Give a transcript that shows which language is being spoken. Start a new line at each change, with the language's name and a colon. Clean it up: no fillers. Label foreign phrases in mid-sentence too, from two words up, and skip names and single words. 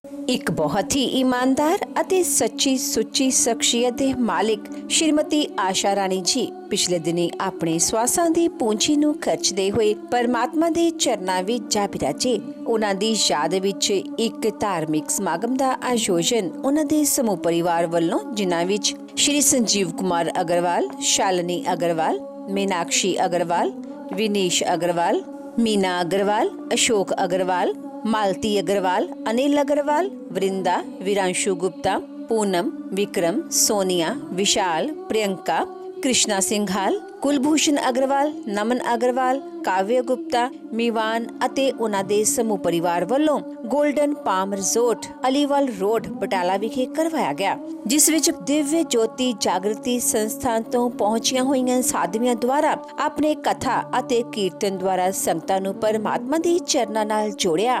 Punjabi: ਇੱਕ ਬਹੁਤ ਹੀ ਇਮਾਨਦਾਰ ਅਤੇ ਸੱਚੀ ਸੁੱਚੀ ਸ਼ਖਸੀਅਤ ਦੇ ਮਾਲਿਕ ਸ਼੍ਰੀਮਤੀ ਆਸ਼ਾ ਰਾਣੀ ਜੀ ਪਿਛਲੇ ਦਿਨੀ ਆਪਣੇ ਸਵਾਸਾਂ ਦੀ ਪੂੰਜੀ ਨੂੰ ਖਰਚਦੇ ਹੋਏ ਪਰਮਾਤਮਾ ਦੇ ਚਰਨਾਂ ਵਿੱਚ ਜਾ ਬਿਰਾਜੇ। ਉਹਨਾਂ ਦੀ ਯਾਦ ਵਿੱਚ ਇੱਕ ਧਾਰਮਿਕ ਸਮਾਗਮ ਦਾ ਆਯੋਜਨ ਉਹਨਾਂ ਦੇ ਸਮੂਹ ਪਰਿਵਾਰ ਵੱਲੋਂ, ਜਿਨ੍ਹਾਂ ਵਿੱਚ ਸ਼੍ਰੀ ਸੰਜੀਵ ਕੁਮਾਰ ਅਗਰਵਾਲ, ਸ਼ਾਲਿਨੀ ਅਗਰਵਾਲ, ਮੀਨਾਕਸ਼ੀ ਅਗਰਵਾਲ, विनीश अग्रवाल, मीना अग्रवाल, अशोक अग्रवाल, मालती अग्रवाल, अनिल अग्रवाल, वृंदा, वीरांशु गुप्ता, पूनम, विक्रम, सोनिया, विशाल, प्रियंका, कृष्णा सिंघाल, कुलभूषण अग्रवाल, नमन अग्रवाल, काव्य गुप्ता, मीवान ਅਤੇ ਉਹਨਾਂ ਦੇ ਸਮੂਹ ਪਰਿਵਾਰ ਵੱਲੋਂ ਗੋਲਡਨ ਪਾਮ ਰਿਜ਼ੋਰਟ ਅਲੀਵਾਲ ਰੋਡ ਬਟਾਲਾ ਵਿਖੇ ਕਰਵਾਇਆ ਗਿਆ, ਜਿਸ ਵਿੱਚ ਦਿਵਯ ਜੋਤੀ ਜਾਗਰਤੀ ਸੰਸਥਾਨ ਤੋਂ ਪਹੁੰਚੀਆਂ ਹੋਈਆਂ ਸਾਧਵੀਆਂ ਦੁਆਰਾ ਆਪਣੇ ਕਥਾ ਅਤੇ ਕੀਰਤਨ ਦੁਆਰਾ ਸੰਗਤਾਂ ਨੂੰ ਪਰਮਾਤਮਾ ਦੇ ਚਰਨਾਂ ਨਾਲ ਜੋੜਿਆ।